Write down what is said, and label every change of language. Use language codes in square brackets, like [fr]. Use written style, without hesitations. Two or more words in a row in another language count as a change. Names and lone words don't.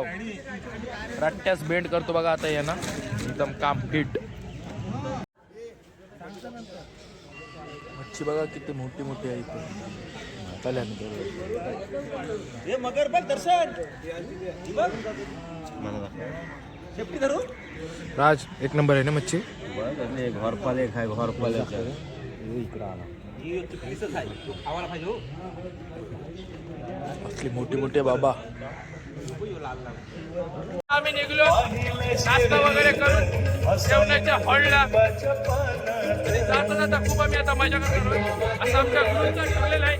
[mr] रट्ट्यास बेंड करतो बघा आता या ना, एकदम काम फिट. मच्छी बघा किती मोठी मोठी आहे इथे. मगर बघ दर्शन. राज एक नंबर आहे ना मच्छी. घर पाले खाय घर पाले असली मोठी मोठी बाबा. आम्ही निघलो नाश्ता वगैरे करून जेवणाच्या हॉलला. जाता जाता खूप आम्ही आता मजा करणार आहोत असं आमच्या ग्रुपचं ठरलेलं आहे.